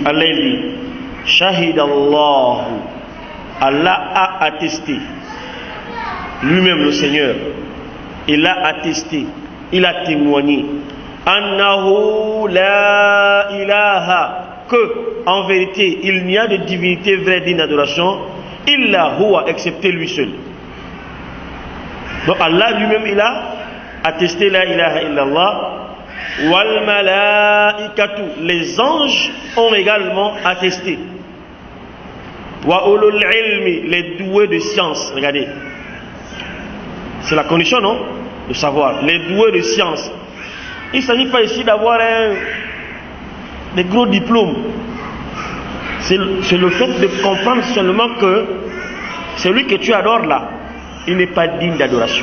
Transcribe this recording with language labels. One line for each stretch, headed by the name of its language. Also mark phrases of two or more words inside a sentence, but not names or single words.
French: Allah il dit Shahidallahu, Allah a attesté, lui-même le Seigneur, il a attesté, il a témoigné.
Arabic: أنه لا إله,
French: que en vérité il n'y a de divinité vraie digne d'adoration
Arabic: إلا هو,
French: excepté lui seul. Donc Allah lui-même il a attesté
Arabic: لا إله إلا الله. والملائكة,
French: les anges ont également attesté.
Arabic: وأولو العلم,
French: les doués de science. Regardez, c'est la condition, non, de savoir. Les doués de science. Il ne s'agit pas ici d'avoir des gros diplômes. C'est le fait de comprendre seulement que celui que tu adores là, il n'est pas digne d'adoration.